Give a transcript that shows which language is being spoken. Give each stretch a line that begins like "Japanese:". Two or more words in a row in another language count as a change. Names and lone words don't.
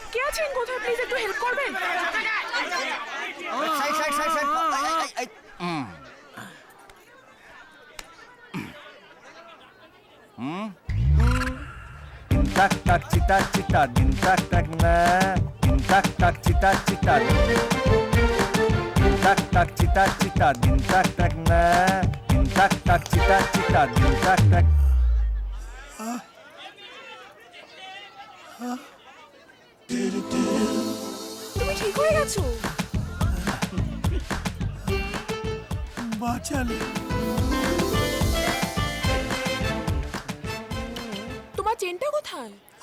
Bangla: আছেন কোথায় প্লিজ একটু হেল্প করবেন? Tak tak cita cita din tak tak na din tak tak cita cita din tak tak cita cita din tak tak na din tak tak cita cita din tak tak. তুমি ঠিক হয়ে গেছো? বাঁচালে। তোমার চেনটা কোথায়?